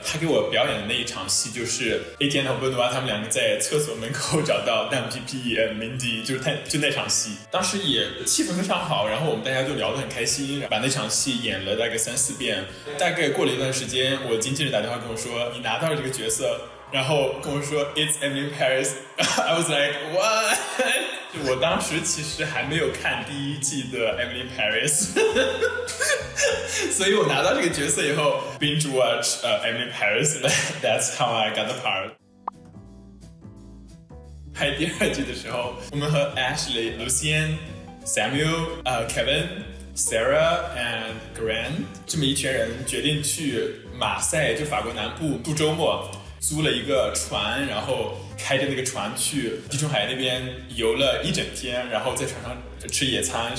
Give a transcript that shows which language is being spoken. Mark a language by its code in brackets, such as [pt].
[zh] 他给我表演的那一场戏就是 Etienne 和贝努瓦他们2个在厕所门口找到Dan P.P. Mindy， 就那场戏，当时也气氛非常好，然后我们大家就聊得很开心，把那场戏演了大概3-4遍。大概过了一段时间，我经纪人打电话跟我说，你拿到了这个角色，然后跟我说 [en] It's Emily Paris。 I was like what？ [zh] 我当时其实还没有看第1季的 Emily Paris， 所以我拿到这个角色以后 [en] binge watch Emily Paris， That's how I got the part。 [zh] 拍第2季的时候，我们和 Ashley、Lucien、Samuel、Kevin、Sarah and Grant 这么一群人决定去马赛，就法国南部度周末，租了一个船，然后开着那个船去地中海那边游了一整天，然后在船上吃野餐。